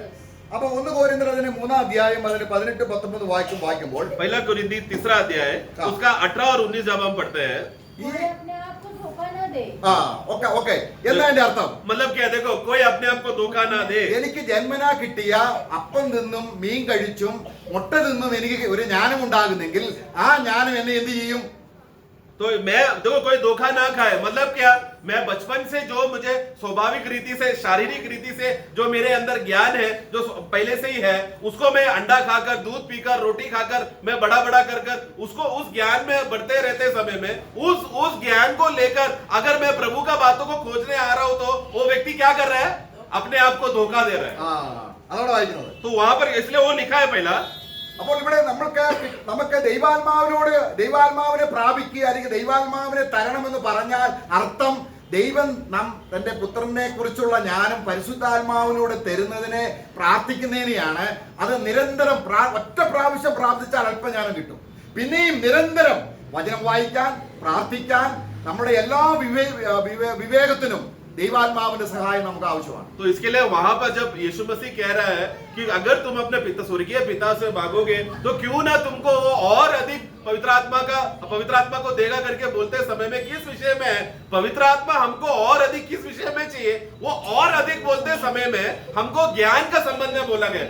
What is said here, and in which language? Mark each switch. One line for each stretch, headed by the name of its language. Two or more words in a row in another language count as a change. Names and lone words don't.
Malayalam: അപ്പൊ 1 കൊരിന്ത്യർ 3 അതിന് 18-19 വായിക്കുമ്പോൾ
Hindi: पहला कुरिन्थी 3 अध्याय उसका 18 और 19 जब हम पढ़ते हैं, कोई अपने आप को धोखा न दे.
Malayalam: ഓക്കെ എന്താ അതിന്റെ അർത്ഥം?
Hindi: मतलब क्या, देखो कोई अपने आप को धोखा ना दे.
Malayalam: എനിക്ക് ജന്മനാ കിട്ടിയ അപ്പം തിന്നും മീൻ കഴിച്ചും മുട്ട തിന്നും എനിക്ക് ഒരു ജ്ഞാനം ഉണ്ടാകുന്നെങ്കിൽ ആ ജ്ഞാനം എന്നെ എന്ത് ചെയ്യും?
Hindi: तो मैं देखो कोई धोखा ना खाए, मतलब क्या, मैं बचपन से जो मुझे स्वाभाविक रीति से, शारीरिक रीति से जो मेरे अंदर ज्ञान है, जो पहले से ही है, उसको मैं अंडा खाकर, दूध पीकर, रोटी खाकर मैं बड़ा कर उसको उस ज्ञान में बढ़ते रहते समय में उस ज्ञान को लेकर अगर मैं प्रभु का बातों को खोजने आ रहा हूं, तो वो व्यक्ति क्या कर रहा है? अपने आप को धोखा दे रहा है.
Malayalam: അതാണ് വായിക്കുന്നത്.
Hindi: तो वहां पर इसलिए वो लिखा है पहला.
Malayalam: അപ്പോൾ ഇവിടെ നമുക്ക് ദൈവാത്മാവിനെ പ്രാപിക്കുക അല്ലെങ്കിൽ ദൈവാത്മാവിനെ തരണമെന്ന് പറഞ്ഞാൽ അർത്ഥം ദൈവം തന്റെ പുത്രനെ കുറിച്ചുള്ള ജ്ഞാനം പരിശുദ്ധാത്മാവിനോട് തരുന്നതിനെ പ്രാർത്ഥിക്കുന്നതിനെയാണ്. അത് നിരന്തരം ഒറ്റ പ്രാവശ്യം പ്രാർത്ഥിച്ചാൽ അല്പജ്ഞാനം കിട്ടും. പിന്നെയും നിരന്തരം വചനം വായിക്കാൻ, പ്രാർത്ഥിക്കാൻ, നമ്മുടെ എല്ലാ വിവേകത്തിനും ദൈവാത്മാവിന്റെ സഹായം നമുക്ക് ആവശ്യമാണ്.
Hindi: तो इसके लिए वहां पर जब यीशु मसीह कह रहा है कि अगर तुम अपने पिता, स्वर्गीय पिता से मांगोगे, तो क्यों ना तुमको वो और अधिक पवित्र आत्मा को देगा करके बोलते समय में किस विषय में है? पवित्र आत्मा हमको और अधिक किस विषय में चाहिए? वो और अधिक बोलते समय में हमको ज्ञान का संबंध में बोला गया.